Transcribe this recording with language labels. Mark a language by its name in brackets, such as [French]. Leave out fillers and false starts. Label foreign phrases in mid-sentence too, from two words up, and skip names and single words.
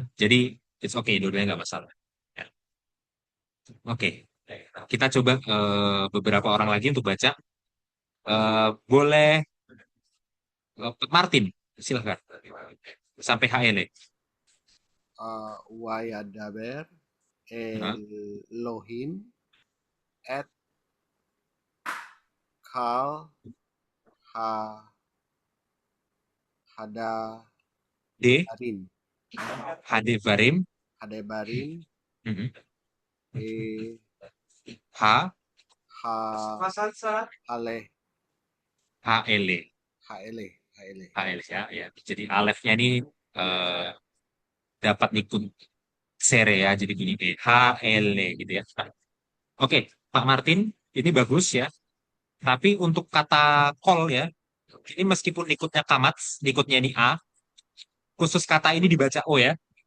[Indonesian] Jadi [English] it's okay, [Indonesian] dua-duanya nggak masalah. Ya. Oke, kita coba beberapa orang lagi untuk baca. Boleh Martin, silahkan. Sampai HL. [Hebrew] וידבר אלהים את כל הא הדא D. barim Hadevarim. hadebarim H. הא אלה HL. HL [Indonesian] HL ya, ya. Jadi alefnya ini dapat ikut sere ya, jadi gini HL gitu ya. Oke, Pak Martin, ini bagus ya. Tapi untuk kata call ya, ini meskipun ikutnya kamats, ikutnya ini A, khusus kata ini dibaca O ya.